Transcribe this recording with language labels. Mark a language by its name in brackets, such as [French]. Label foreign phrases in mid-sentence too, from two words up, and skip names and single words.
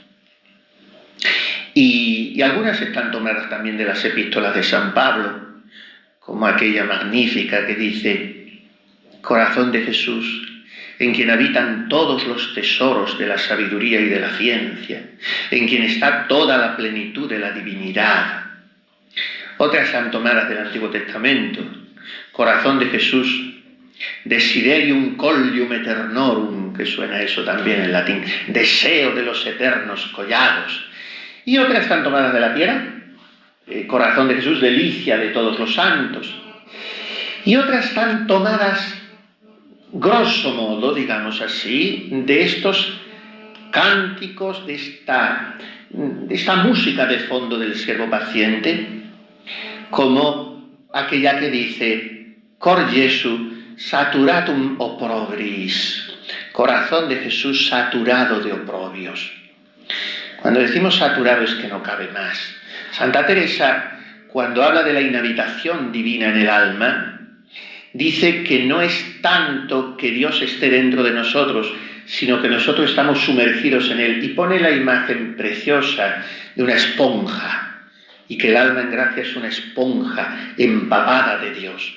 [Spanish] Y algunas están tomadas también de las epístolas de San Pablo, como aquella magnífica que dice: corazón de Jesús, en quien habitan todos los tesoros de la sabiduría y de la ciencia, en quien está toda la plenitud de la divinidad. Otras están tomadas del Antiguo Testamento: corazón de Jesús, [Latin] desiderium collium eternorum, [Spanish] que suena eso también en latín, deseo de los eternos collados. Y otras están tomadas de la tierra: corazón de Jesús, delicia de todos los santos. Y otras están tomadas, [Latin] grosso modo, [Spanish] digamos así, de estos cánticos, de esta música de fondo del siervo paciente, como aquella que dice: [Latin] Cor Jesu saturatum oprobris, [Spanish] corazón de Jesús saturado de oprobios. Cuando decimos saturado es que no cabe más. Santa Teresa, cuando habla de la inhabitación divina en el alma, dice que no es tanto que Dios esté dentro de nosotros, sino que nosotros estamos sumergidos en Él, y pone la imagen preciosa de una esponja, y que el alma en gracia es una esponja empapada de Dios.